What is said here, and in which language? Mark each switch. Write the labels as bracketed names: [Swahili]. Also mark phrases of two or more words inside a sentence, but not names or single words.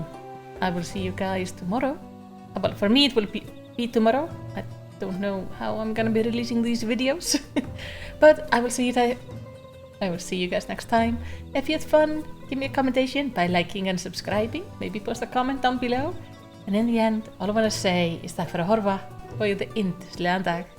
[English] I will see you guys tomorrow. Well, for me it will be tomorrow. I don't know how I'm gonna be releasing these videos. But I will see you guys next time. If you had fun, give me a commentation by liking and subscribing. Maybe post a comment down below. And in the end, all I want to say is [Icelandic] takk fyrir að horfa og ég yndislegan dag.